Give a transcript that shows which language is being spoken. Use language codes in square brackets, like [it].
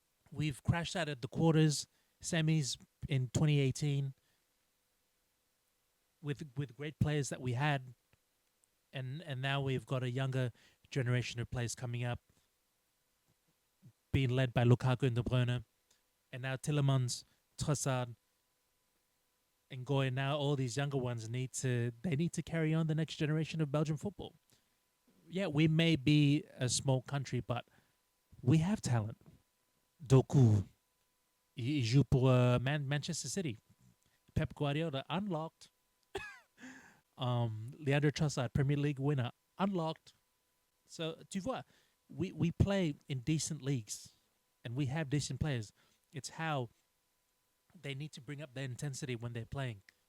[en] We've crashed out at the quarters, semis in 2018 with great players that we had, and now we've got a younger generation of players coming up, being led by Lukaku and De Bruyne, and now Tielemans, Trossard, and Goy. Now all these younger ones need to carry on the next generation of Belgian football. Yeah, we may be a small country, but we have talent. [fr] Doku, il joue pour Manchester City. [en] Pep Guardiola, unlocked. Leandro Trossard, Premier League winner, unlocked. So, [fr] tu vois, [en] we play in decent leagues, and we have decent players. It's how they need to bring up their intensity when they're playing.